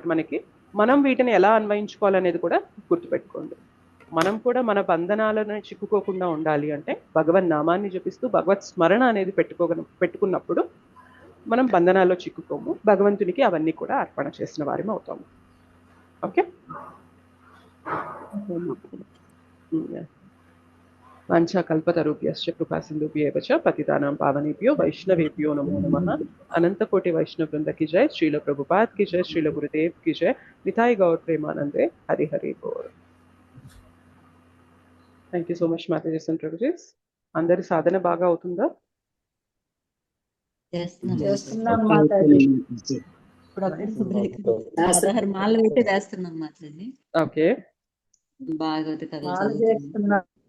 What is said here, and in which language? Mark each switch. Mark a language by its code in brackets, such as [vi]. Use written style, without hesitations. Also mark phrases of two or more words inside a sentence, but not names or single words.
[te] మనం వీటిని ఎలా అన్వయించుకోవాలనేది కూడా గుర్తుపెట్టుకోండి. మనం కూడా మన బంధనాలను చిక్కుకోకుండా ఉండాలి అంటే భగవన్ నామాన్ని జపిస్తూ భగవత్ స్మరణ అనేది పెట్టుకున్నప్పుడు మనం బంధనాల్లో చిక్కుకోము, భగవంతునికి అవన్నీ కూడా అర్పణ చేసిన వారిని అవుతాము. ఓకే? [sa] వాంఛా కల్పతరుభ్యశ్చ కృపా సింధుభ్యేవ చ పతితానాం పావనేభ్యో వైష్ణవేభ్యో నమో నమః. అనంతకోటి వైష్ణవ బృంద [hi] की जय, श्रील प्रभुपाद की जय, श्रील गुरुदेव की जय, निताई गौर प्रेमानंदे, हरि हरि बोल. [en] thank you so much matajis and prabhujis. [te] అందరి సాధన బాగా అవుతుందా? చేస్తున్నాం మాతాజీ. మాల పెట్టి చేస్తున్నాం మాతాజీ. ఓకే, భాగవత కథ